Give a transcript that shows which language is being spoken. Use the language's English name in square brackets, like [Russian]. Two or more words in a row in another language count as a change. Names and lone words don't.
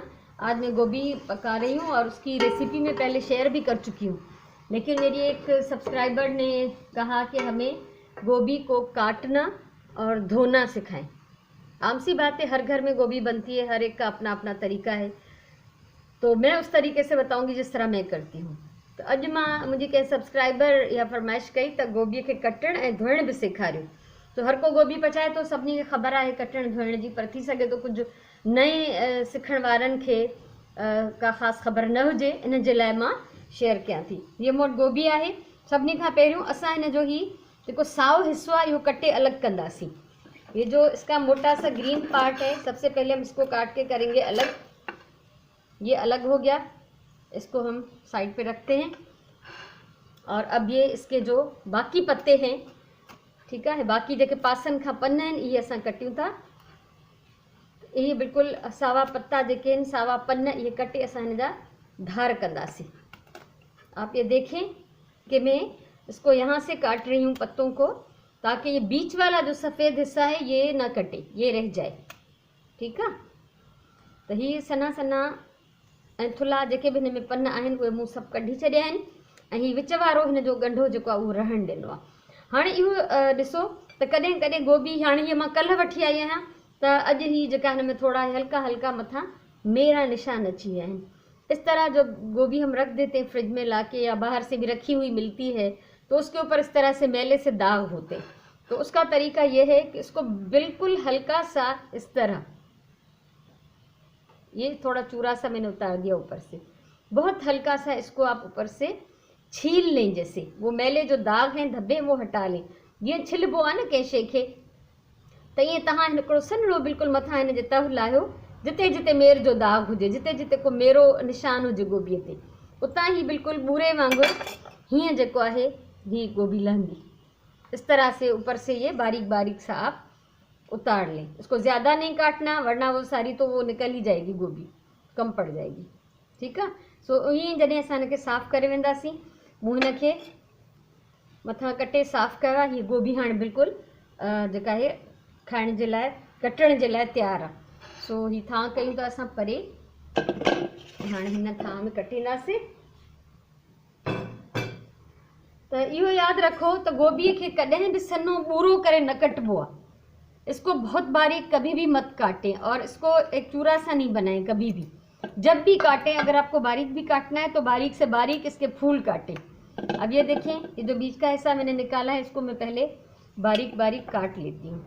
[Hindi] आज मैं गोभी पका रही हूँ और उसकी रेसिपी में पहले शेयर भी कर चुकी हूँ, लेकिन मेरी एक सब्सक्राइबर ने कहा कि हमें गोभी को काटना और धोना सिखाएं। आम सी बात है, हर घर में गोभी बनती है, हर एक का अपना अपना तरीका है, तो मैं उस तरीके से बताऊंगी जिस तरह मैं करती हूँ। [Sindhi] तो अज मां मुझे कंहिं सब्सक्राइबर या फरमाइश कई तो गोभी के कटण ऐं धोइण भी सेखारियो। तो हर को गोभी पचाए तो सभिनी खे ख़बर आहे कटण धोइण जी, पर थी सके तो कुछ नए सिखण वारनि खे का ख़ासि ख़बर न हुजे, इन जे लाइ मां शेयर कयां थी। ये मोट गोभी आहे। सभिनी खां पहिरियों असां इन जो ही जेको साओ हिस्सो आहे इहो कटे अलग कंदासीं। [Hindi] ये जो इसका मोटा सा ग्रीन पार्ट है, सबसे पहले हम इसको काट के करेंगे अलग। ये अलग हो गया, इसको हम साइड पे रखते हैं। और अब ये इसके जो बाकी पत्ते हैं, ठीक है, [Sindhi] बाकी जेके पासन खां पन आहिनि इहे असां कटियूं था। ये बिल्कुल सावा पत्ता जेके आहिनि, सावा पन, ये कटे असां हिन जा धार कंदासीं। [Hindi] आप ये देखें कि मैं इसको यहाँ से काट रही हूँ पत्तों को, ताकि ये बीच वाला जो सफ़ेद हिस्सा है ये ना कटे, ये रह जाए। ठीक है, [Sindhi] तो ये सना सना ऐं थुल्हा जेके भी हिन में पन आहिनि उहे मूं सभु कढी छॾिया आहिनि, ऐं हीउ विच वारो हिन जो ॻंढो जेको आहे उहो रहणु ॾिनो आहे। हाणे इहो ॾिसो त कॾहिं कॾहिं गोभी, हाणे हीअ मां कल्ह वठी आई आहियां, त अॼु ही जेका हिन में थोड़ा हल्का हल्का मथां मेरा निशान अची विया आहिनि। [Hindi] इस तरह जो गोभी हम रख देते हैं फ्रिज में लाके, या बाहर से भी रखी हुई मिलती है, तो उसके ऊपर इस तरह से मैले से दाग होते हैं। तो उसका तरीका ये है कि इसको बिल्कुल हल्का सा इस तरह, ये थोड़ा चूरा सा मैंने उतार दिया ऊपर से, बहुत हल्का सा इसको आप ऊपर से छील लें, जैसे वो मैले जो दाग हैं धब्बे वो हटा लें। [Sindhi] ये छिलबो आहे न कंहिं शइ खे, त ईअं तव्हां हिकिड़ो सन्हो बिल्कुलु मथां हिन जे तहु लाहियो, जिते जिते मेर जो दाग हुजे, जिते जिते को मेरो निशान हुजे गोभीअ ते, उतां ही बिल्कुलु बूरे वांगुरु हीअं जेको आहे ही गोभी लहंदी। [Hindi] इस तरह से ऊपर से ये बारीक बारीक सा आप उतार लें। इसको ज़्यादा नहीं काटना, वरना वो सारी तो वो निकल ही जाएगी, गोभी कम पड़ जाएगी। ठीक है, [Sindhi] सो ईअं जॾहिं असां हिनखे साफ़ु करे वेंदासीं, मूं हिनखे मथां कटे साफ़ु कयो आहे। हीअ गोभी हाणे बिल्कुलु जेका आहे खाइण जे लाइ, कटण जे लाइ तयारु आहे। सो ही थां कयूं था असां परे, हाणे हिन थां में कटींदासीं। त इहो यादि रखो त गोभीअ खे कॾहिं बि सन्हो ॿूरो करे न कटबो आहे। [Hindi] इसको बहुत बारीक कभी भी मत काटें, और इसको एक चूरा सा नहीं बनाएं कभी भी। जब भी काटें, अगर आपको बारीक भी काटना है तो बारीक से बारीक इसके फूल काटें। अब ये देखें, ये जो बीच का हिस्सा मैंने निकाला है, इसको मैं पहले बारीक बारीक काट लेती हूँ।